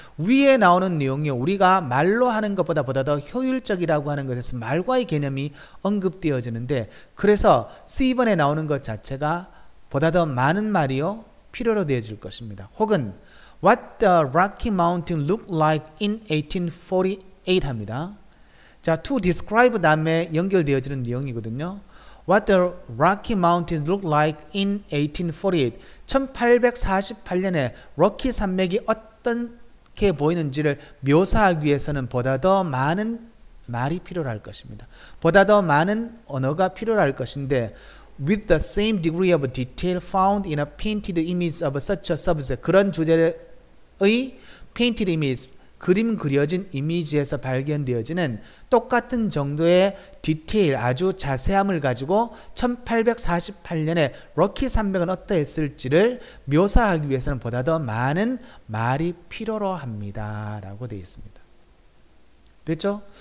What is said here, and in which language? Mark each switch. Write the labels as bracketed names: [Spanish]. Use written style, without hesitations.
[Korean] 위에 나오는 내용이 우리가 말로 하는 것보다 더 효율적이라고 하는 것에서 말과의 개념이 언급되어지는데 그래서 C번에 나오는 것 자체가 보다 더 많은 말이요 필요로 되어질 것입니다. [English] 혹은 What the Rocky Mountain looked like in 1848 합니다. 자, to describe [Korean] 다음에 연결되어지는 내용이거든요. [English] What the Rocky Mountains looked like in 1848. [Korean] 1848년에 로키 산맥이 어떻게 보이는지를 묘사하기 위해서는 보다 더 많은 말이 필요할 것입니다. 보다 더 많은 언어가 필요할 것인데 [English] with the same degree of detail found in a painted image of such a subject. [Korean] 그런 주제의 painted image, 그림 그려진 이미지에서 발견되어지는 똑같은 정도의 디테일, 아주 자세함을 가지고 1848년에 로키 산맥은 어떠했을지를 묘사하기 위해서는 보다 더 많은 말이 필요로 합니다. 라고 되어 있습니다. 됐죠?